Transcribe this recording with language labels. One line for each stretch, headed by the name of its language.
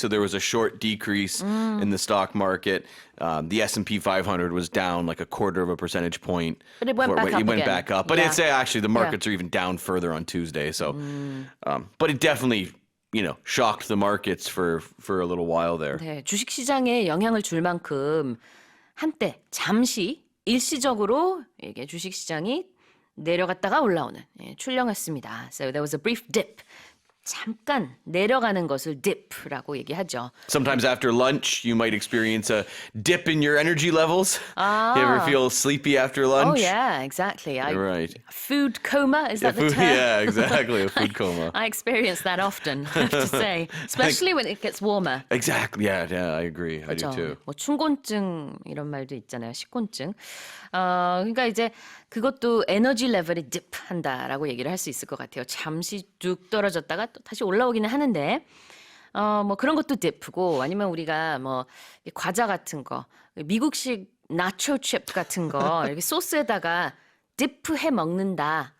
English: So there was a short decrease in the stock market. The S&P 500 was down like a quarter of a percentage point. But it went back up It went again. back up. But it's actually the markets are even down further on Tuesday. So, but it definitely shocked the markets for a little while there.
Korean: 네, 주식 시장에 영향을 줄 만큼 한때 잠시 일시적으로 이게 주식 시장이 내려갔다가 올라오는 출렁였습니다.
English: So there was a brief dip.
Korean: 잠깐 내려가는 것을 dip라고 얘기하죠.
English: Sometimes after lunch, you might experience a dip in your energy levels. You ever feel sleepy after lunch? Oh yeah, exactly. Right. Food coma, is that the term? Yeah, exactly. A food coma. I experience that often, I have to say. Especially when it gets warmer. Exactly. Yeah, I agree. I do
Korean: 그렇죠.
English: too.
Korean: 뭐 춘곤증 이런 말도 있잖아요. 식곤증. 그러니까 이제 그것도 에너지 레벨이 딥한다라고 얘기를 할 수 있을 것 같아요. 잠시 쭉 떨어졌다가 또 다시 올라오기는 하는데 뭐 그런 것도 딥고 아니면 우리가 뭐 과자 같은 거 미국식 나초 칩 같은 거 이렇게 소스에다가 딥해 먹는다.